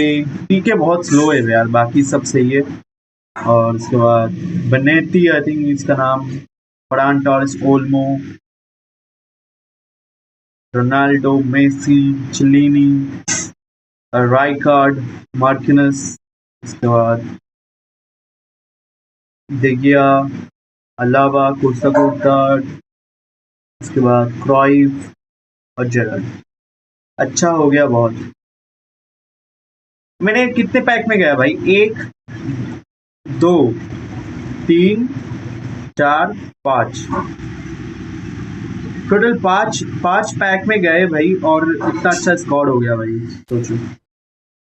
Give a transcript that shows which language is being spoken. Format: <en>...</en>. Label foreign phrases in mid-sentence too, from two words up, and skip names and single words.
<hi>पीके बहुत स्लो है यार, बाकी सब सही है। और उसके बाद बनेती</hi> <en>I think</en> <hi>इसका नाम, फरान टॉर्स, ओल्मो, रोनाल्डो, मेसी, चिलीनी, राइकार्ड, मार्किनस, उसके बाद देगिया, अलावा, कोस्टा, उसके बाद क्राइफ और जेरल्ड। अच्छा हो गया बहुत। मैंने कितने पैक में गया भाई, एक, दो, तीन, चार, पाँच, टोटल पाँच पाँच पैक में गए भाई, और इतना अच्छा स्कोर हो गया भाई, सोचो।</hi>